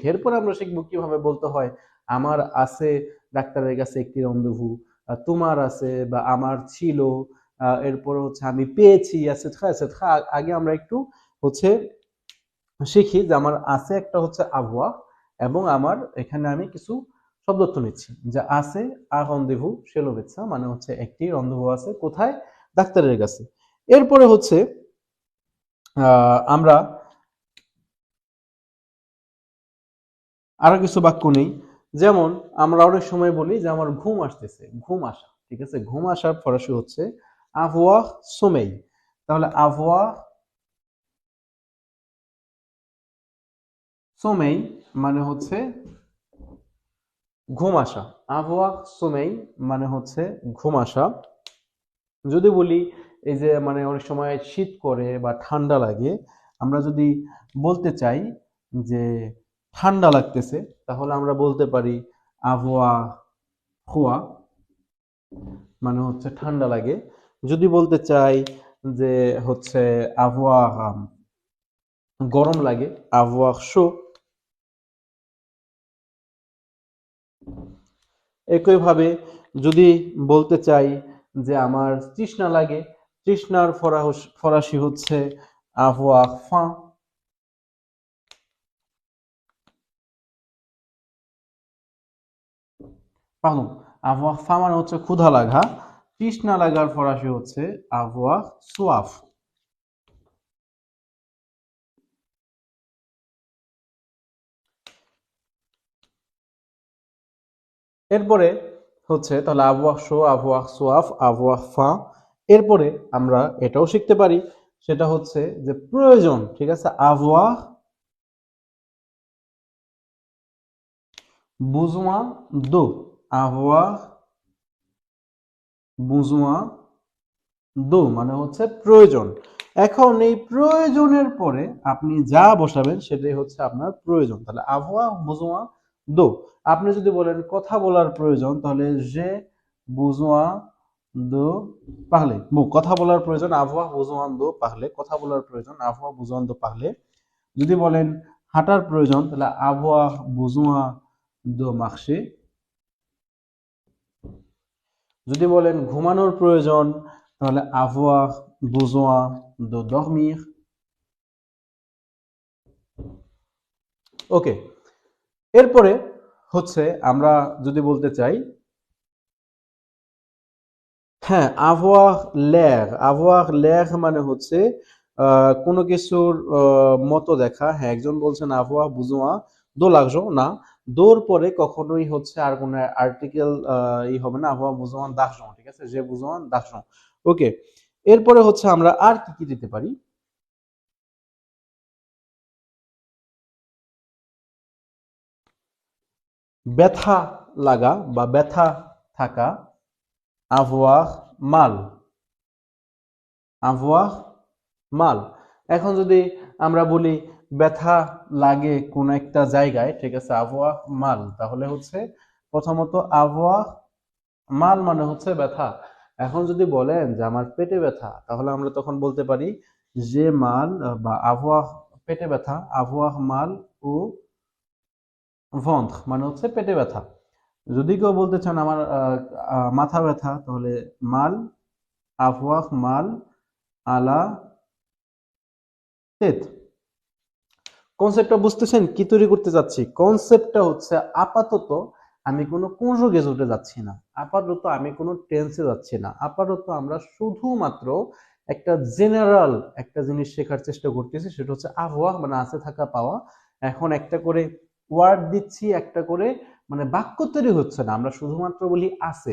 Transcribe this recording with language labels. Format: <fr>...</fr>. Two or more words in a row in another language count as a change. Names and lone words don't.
<bn>এরপর আমরা শিখবো কিভাবে বলতে হয় আমার আছে ডাক্তারের কাছে একটি রন্ধভু, তোমার আছে বা আমার ছিল, এরপর হচ্ছে আমি পেয়েছি আছে, আগে আমরা একটু হচ্ছে শিখি যে আমার আছে একটা হচ্ছে আবহাওয়া, এবং আমার এখানে আমি কিছু শব্দার্থ নিচ্ছি যে আছে</bn> <fr>un rendez-vous chez le médecin,</fr> <bn>মানে হচ্ছে একটি রন্ধভু আছে কোথায়, ডাক্তারের কাছে। এরপরে হচ্ছে আমরা আরো কিছু বাক্য নেই, যেমন আমরা অনেক সময় বলি যে আমার ঘুম আসতেছে, ঘুম আসা, ঠিক আছে। ঘুম আসার ফরাসি হচ্ছে</bn> <fr>avoir sommeil।</fr> <bn>তাহলে</bn> <fr>avoir sommeil</fr> <bn>মানে হচ্ছে ঘুম আসা,</bn> <fr>avoir sommeil</fr> <bn>মানে হচ্ছে ঘুম আসা। যদি বলি এই যে মানে অনেক সময় শীত করে বা ঠান্ডা লাগে, আমরা যদি বলতে চাই যে ঠান্ডা লাগতেছে, তাহলে আমরা বলতে পারি</bn> <fr>avoir froid,</fr> <bn>মানে হচ্ছে ঠান্ডা লাগে। যদি বলতে চাই যে হচ্ছে avoir গরম লাগে,</bn> <fr>avoir chaud।</fr> <bn>একইভাবে যদি বলতে চাই যে আমার তৃষ্ণা লাগে, তৃষ্ণার ফরাসি হচ্ছে</bn> <fr>avoir faim।</fr> <bn>পারদন,</bn> <fr>avoir faim</fr> <bn>মানে হচ্ছে ক্ষুধা লাগা, তৃষ্ণা লাগার ফরাসি হচ্ছে</bn> <fr>avoir soif।</fr> <bn>এরপরে হচ্ছে তাহলে</bn> <fr>avoir chaud, avoir soif, avoir faim।</fr> <bn>এরপরে আমরা এটাও শিখতে পারি, সেটা হচ্ছে যে প্রয়োজন, ঠিক আছে।</bn> <fr>avoir besoin d'eau, avoir besoin d'eau</fr> <bn>মানে হচ্ছে প্রয়োজন। এখন এই প্রয়োজনের পরে আপনি যা বসাবেন সেটাই হচ্ছে আপনার প্রয়োজন। তাহলে</bn> <fr>avoir besoin d'eau।</fr> <bn>আপনি যদি বলেন কথা বলার প্রয়োজন, তাহলে</bn> <fr>j'ai besoin de parler।</fr> <bn>কথা বলার প্রয়োজন</bn> <fr>avoir besoin de parler,</fr> <bn>কথা বলার প্রয়োজন</bn> <fr>avoir besoin de parler।</fr> <bn>যদি বলেন হাঁটার প্রয়োজন, তাহলে</bn> <fr>avoir besoin de marcher।</fr> <bn>যদি বলেন ঘুমানোর প্রয়োজন, তাহলে</bn> <fr>avoir besoin de dormir।</fr> <bn>ওকে, এরপরে হচ্ছে আমরা যদি বলতে চাই হ্যাঁ</bn> <fr>avoir l'air, avoir l'air</fr> <bn>মানে হচ্ছে কোনো কিছুর মতো দেখা। হ্যাঁ, একজন বলছেন</bn> <fr>avoir besoin de l'argent,</fr> <bn>না, দোর পরে কখনোই হচ্ছে আর কোনো আর্টিকেল হবে না,</bn> <fr>avoir besoin d'argent,</fr> <bn>ঠিক আছে,</bn> <fr>j'ai besoin d'argent।</fr> <bn>ওকে, এরপরে হচ্ছে আমরা আর কি কি দিতে পারি, ব্যথা লাগা বা ব্যথা থাকা</bn> <fr>avoir mal, avoir mal।</fr> <bn>এখন যদি আমরা বলি ব্যথা লাগে কোন একটা জায়গায়, ঠিক আছে,</bn> <fr>avoir mal,</fr> <bn>তাহলে হচ্ছে প্রথমত avoir mal মানে হচ্ছে ব্যথা। এখন যদি বলেন যে আমার পেটে ব্যথা, তাহলে আমরা তখন বলতে পারি</bn> <fr>j'ai mal</fr> <bn>বা avoir পেটে ব্যথা,</bn> <fr>avoir mal au ventre</fr> <bn>মানে হচ্ছে পেটে ব্যথা। যদি কেউ বলতে চান আমার মাথা ব্যথা, তাহলে mal,</bn> <fr>avoir mal à la tête।</fr> <bn>কনসেপ্টটা বুঝতেছেন কি তৈরি করতে যাচ্ছি? কনসেপ্টটা হচ্ছে আপাতত আমি কোনো কনজুগেজে যাচ্ছি না, আপাতত আমি কোনো টেন্সে যাচ্ছি না, আপাতত আমরা শুধুমাত্র একটা জেনারেল একটা জিনিস শেখার চেষ্টা করতেছি, সেটা হচ্ছে avoir মানে আছে থাকা পাওয়া, এখন একটা করে ওয়ার্ড দিচ্ছি, একটা করে মানে বাক্য তৈরি হচ্ছে না, আমরা শুধুমাত্র বলি আছে।</bn>